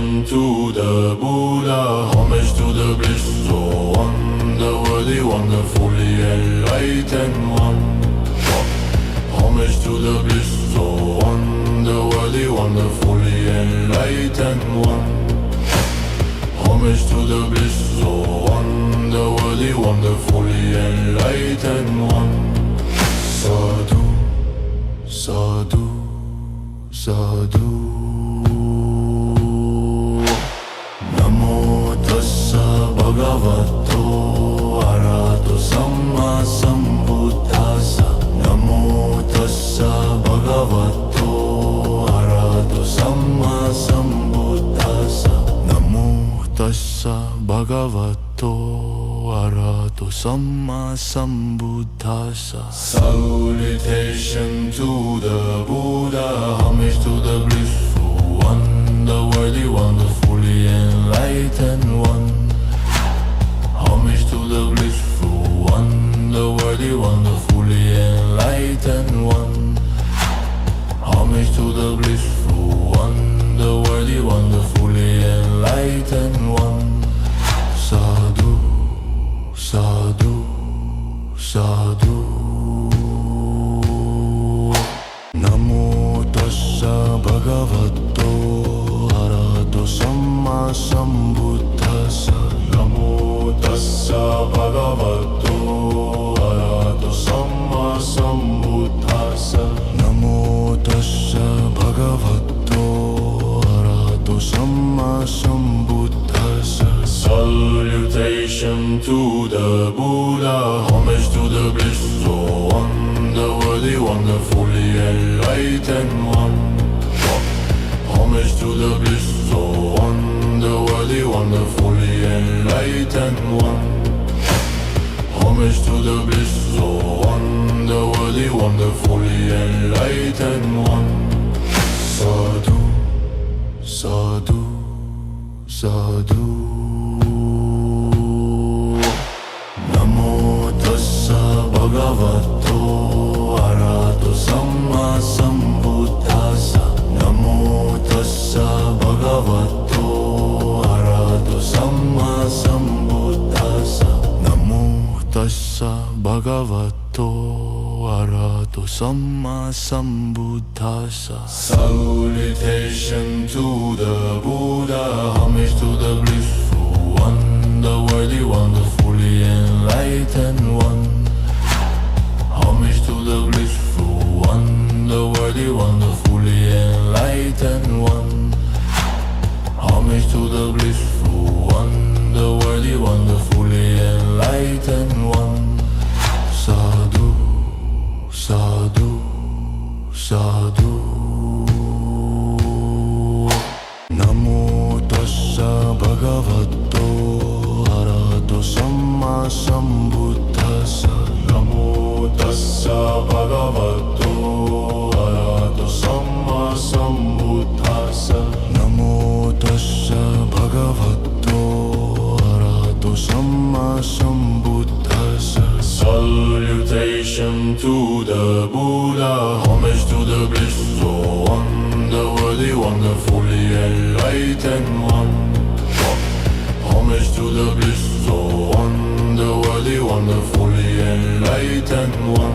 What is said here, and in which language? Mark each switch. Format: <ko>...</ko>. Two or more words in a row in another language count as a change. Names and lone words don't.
<en>to the Buddha, homage to the bliss, so one, the worthy, wonderfully enlightened one. Homage to the bliss, so one, the worthy, wonderfully enlightened one. Homage to the bliss, so one, the worthy, wonderfully enlightened one.</en> <pi>Sadhu, sadhu, sadhu. Namo tassa bhagavato arahato samma sambuddhassa. Namo tassa bhagavato arahato samma sambuddhassa. Namo tassa bhagavato arahato samma sambuddhassa.</pi> <en>Salutation to the Buddha, homage to the blissful one, the worthy, wonderfully enlightened one. Homage to the blissful one, the worthy, wonderfully enlightened one. Homage to the blissful one, the worthy, wonderfully enlightened one.</en> <pi>Sadhu, sadhu, sadhu. Namo tassa bhagavato arahato samma sambuddhassa. Namo tassa bhagavato arahato samma sambuddhassa. Namo tassa bhagavato arahato samma sambuddhassa.</pi> <en>Salutation to the Buddha, homage to the blissful one, the worthy, wonderfully enlightened one. Homage to the blissful one, the worthy, wonderfully enlightened one. Homage to the blissful one, the worthy, wonderfully enlightened one.</en> <pi>Sadhu, sadhu, sadhu. Namo tassa bhagavato arahato samma sambuddhassa. Namo tassa bhagavato arahato samma sambuddhassa. Namo tassa bhagavato arahato samma sambuddhassa.</pi> <en>Salutation to the Buddha, homage to the blissful one, the worthy, wonderfully enlightened one. Homage to the blissful one, the worthy, wonderfully enlightened one. Homage to the blissful one, the worthy, wonderfully enlightened one.</en> <pi>Sadhu, sadhu, sadhu. Namo tassa bhagavato arahato samma sambuddhassa. Namo tassa bhagavato arahato samma sambuddhassa. Namo tassa bhagavato arahato samma sambuddhassa.</pi> <en>Salutation to the Buddha, homage to the blissful one, the worthy, wonderfully enlightened one. Homage to the blissful one, the worthy, wonderfully enlightened one.</en>